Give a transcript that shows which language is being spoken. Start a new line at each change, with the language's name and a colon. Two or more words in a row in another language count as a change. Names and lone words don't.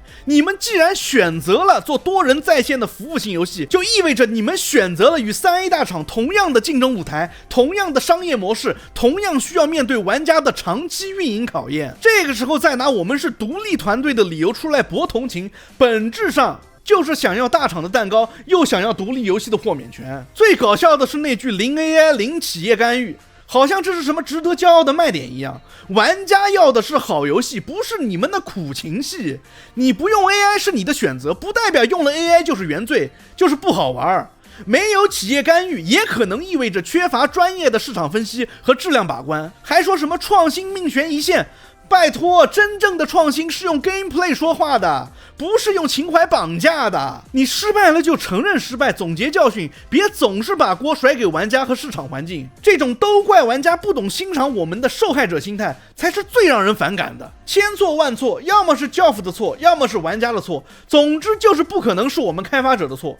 Chinese: 你們既然選擇了做多人在線的服務型遊戲，就意味着你们選擇了與 3A 大廠同樣的競爭舞台，同樣的商業模式，同樣需要面對玩家的長期運營考驗。這個時候再拿我們是獨立團隊的理由出來博同情，本質上就是想要大廠的蛋糕，又想要獨立遊戲的豁免權。最搞笑的是那句零 AI 零企業干預，好像這是什麼值得驕傲的賣點一樣。玩家要的是好遊戲，不是你們的苦情戲。你不用 AI 是你的選擇，不代表用了 AI 就是原罪，就是不好玩。沒有企業干預也可能意味着缺乏專業的市場分析和質量把關。還說什麼創新命懸一線，拜託，真正的創新是用 gameplay 說話的，不是用情懷綁架的。你失敗了就承認失敗，總結教訓，別總是把鍋甩給玩家和市場環境。這種都怪玩家不懂欣賞我們的受害者心態，才是最讓人反感的。千錯萬錯，要麼是 Geoff 的錯，要麼是玩家的錯，總之就是不可能是我們開發者的錯。